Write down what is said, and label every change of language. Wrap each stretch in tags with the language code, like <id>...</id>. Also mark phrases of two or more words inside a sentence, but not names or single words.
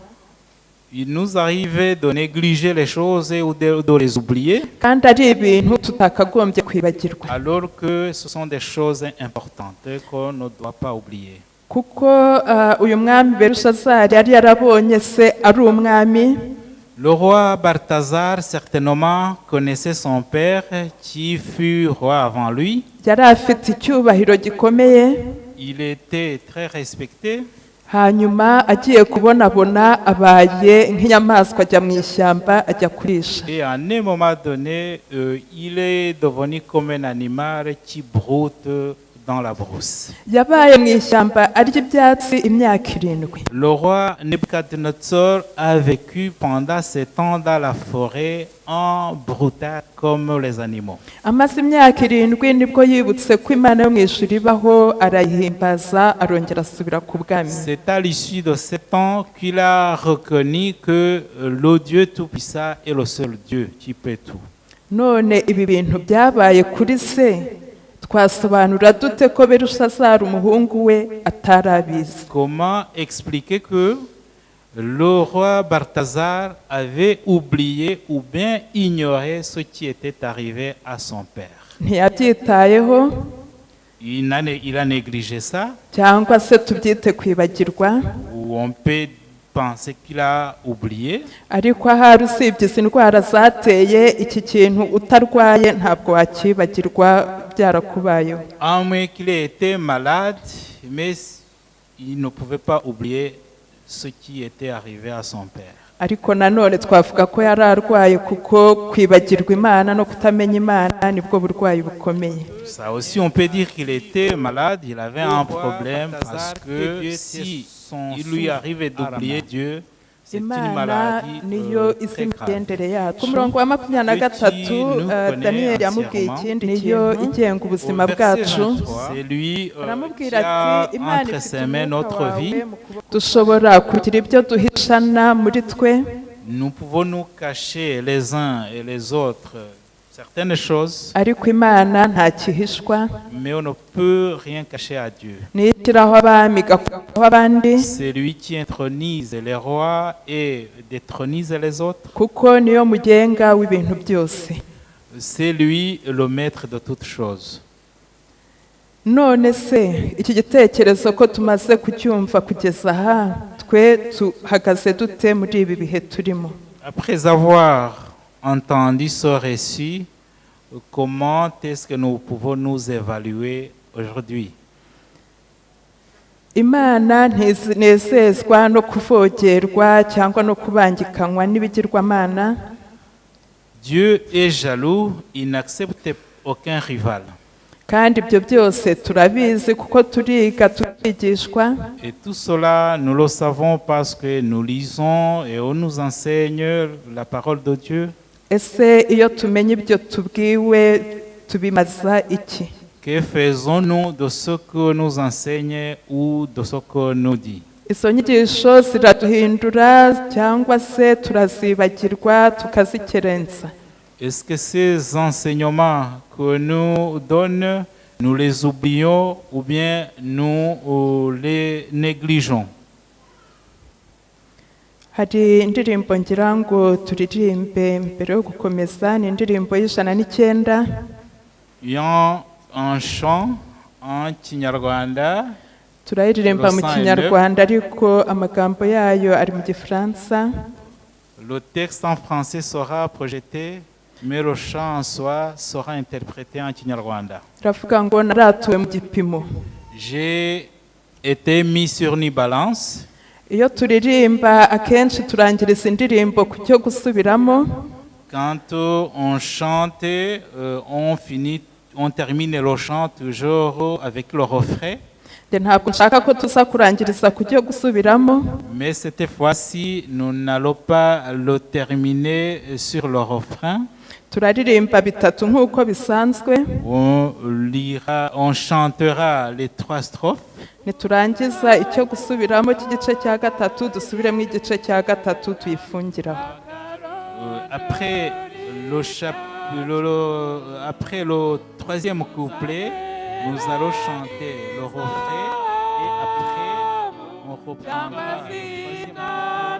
<fr>Il nous arrive de négliger les choses ou de les oublier,</fr> <rw>kandi ari ibintu tutakagombye kwibagirwa.</rw> <fr>Alors que ce sont des choses importantes qu'on ne doit pas oublier.</fr> <rw>Kuko uyu mwami Belushazari yari yarabonye se ari umwami.</rw> <fr>Le roi Balthazar certainement connaissait son père qui fut roi avant lui.</fr> <rw>Yari afite icyubahiro gikomeye.</rw> <fr>Il était très respecté.</fr> <rw>Hanyuma agiye kubonabona abaye nk'inyamaswa ajya mu ishyamba ajya kurisha.</rw> <fr>Et à un moment donné, il est devenu comme un animal qui broute dans la brousse.</fr> <rw>Yabaye mu ishyamba arya ibyatsi imyaka 7.</rw> <fr>Le roi Nebuchadnezzar a vécu pendant 7 ans dans la forêt en broutant comme les animaux.</fr> <rw>Amaze imyaka 7 nibwo yibutse ko Imana yo mu ijuru ibaho, arayihimbaza arongera asubira ku bwami.</rw> <fr>C'est à l'issue de 7 ans qu'il a reconnu que le Dieu Tout-Puissant est le seul Dieu qui peut tout.</fr> <rw>None ibi bintu byabaye kuri se, twasobanura dute ko Belushazari umuhungu we atarabizi?</rw> <fr>Comment expliquer que le roi Balthazar avait oublié ou bien ignoré ce qui était arrivé à son père?</fr> <rw>Ntiyabyitayeho.</rw> <fr>Il a négligé ça.</fr> <rw>Cyangwa se tubyite kwibagirwa.</rw> <fr>Ou on peut penser qu'il a oublié.</fr> <rw>Ariko ahari usibye izi ndwara zateye iki kintu utarwaye ntabwo wakibagirwa byarakubayeho.</rw> <fr>À moins qu'il ait été malade, mais il ne pouvait pas oublier ce qui était arrivé à son père.</fr> <rw>Ariko nanone twavuga ko yari arwaye kuko kwibagirwa Imana no kutamenya Imana nibwo burwayi bukomeye.</rw> <fr>Ça aussi on peut dire qu'il était malade, il avait un problème parce que si il lui arrivait d'oublier Dieu, c'est une maladie</fr> <rw>niyo</rw> <fr>très</fr> <rw>imigendere</rw> <fr>grave.</fr> <rw>yacu. Ku murongo wa 23 Daniyeli yamubwiye ikindi niyo igenga ubuzima bwacu.</rw> <fr>C'est lui qui</fr> <rw>Aramubwira</rw> <fr>a</fr> <rw>ati Imana</rw> <fr>entre</fr> <rw>ifite</rw> <fr>ses mains notre</fr> <rw>umwuka</rw> <fr>vie.</fr> <rw>wawe, dushobora kugira ibyo duhishana muri twe.</rw> <fr>Nous pouvons nous cacher les uns et les autres certaines choses,</fr> <rw>Ariko Imana nta kihishwa.</rw> <fr>mais on ne peut rien cacher à Dieu.</fr> <rw>Nitiraho abami igakuraho abandi.</rw> <fr>C'est lui qui intronise les rois et détronise les autres.</fr> <rw>Kuko niyo mugenga w'ibintu byose.</rw> <fr>C'est lui le maître de toutes choses.</fr> <rw>None se iki gitekerezo ko tumaze kucyumva kugeza aha, twe tuhagaze dute muri ibi bihe turimo?</rw> <fr>Après avoir entendu ce récit, comment est-ce que nous pouvons nous évaluer aujourd'hui?</fr> <rw>Imana ntizinezezwa no kuvogerwa cyangwa no kubangikanywa n'ibigirwamana.</rw> <fr>Dieu est jaloux, il n'accepte aucun rival.</fr> <rw>Kandi ibyo byose turabizi kuko turiga turigishwa.</rw> <fr>Et tout cela, nous le savons parce que nous lisons et on nous enseigne la parole de Dieu.</fr> <rw>Ese iyo tumenye ibyo tubwiwe tubimaza iki?</rw> <fr>Que faisons-nous de ce que nous enseigne ou de ce que nous dit?</fr> <rw>Izo nyigisho ziraduhindura cyangwa se turazibagirwa tukazikerensa?</rw> <fr>Est-ce que ces enseignements que nous donnent, nous les oublions ou bien nous les négligeons?</fr> <rw>hari indirimbo ngira ngo turirimbe mbere yo gukomeza, ni indirimbo y'109.</rw> <fr>Un chant en Kinyarwanda.</fr> <rw>turayiririmba mu Kinyarwanda ariko amagambo yayo ari mu Gifaransa.</rw> <fr>Le texte en français sera projeté, mais le chant en soi sera interprété en Kinyarwanda.</fr> <rw>Ravuga ngo naratuwe mu gipimo.</rw> <fr>J'ai été mis sur une balance.</fr> <rw>Iyo turirimba akenshi turangiriza indirimbo ku cyo gusubiramo.</rw> <fr>Quand on chante, on termine le chant toujours avec le refrain.</fr> <rw>Ntabwo nshaka ko tuza kurangiriza ku cyo gusubiramo.</rw> <fr>Mais cette fois-ci, nous n'allons pas le terminer sur le refrain.</fr> <rw>Turaririmba bitatu nk'uko bisanzwe.</rw> <fr>On chantera les 3 strophes.</fr> <rw>Niturangiza icyo gusubiramo cy'igice cya gatatu dusubiremo igice cya gatatu tuyifungiraho.</rw> <fr>Après le 3e couplet, nous allons chanter le refrain et après on reprendra le 3e couplet.</fr>